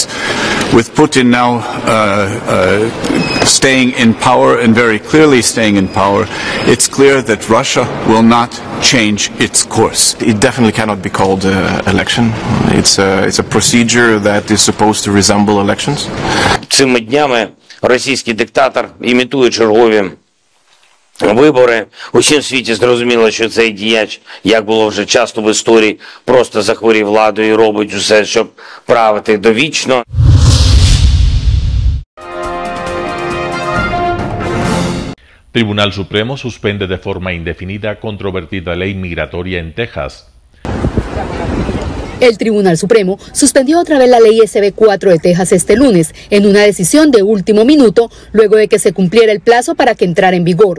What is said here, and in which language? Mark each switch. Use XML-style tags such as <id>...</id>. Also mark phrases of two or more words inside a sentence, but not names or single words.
<en>With Putin now staying in power and very clearly staying in power, it's clear that Russia will not change its course. It definitely cannot be called an election. It's a procedure that is supposed to resemble elections.</en> <uk>Цими днями російський диктатор імітує чергові вибори. У всім світі зрозуміло, що цей діяч, як було вже часто в історії, просто захворів владою і робить усе, щоб правити довічно.</uk> <es>Tribunal Supremo suspende de forma indefinida controvertida ley migratoria en Texas. El Tribunal Supremo suspendió otra vez la ley SB 4 de Texas este lunes, en una decisión de último minuto, luego de que se cumpliera el plazo para que entrara en vigor.</es>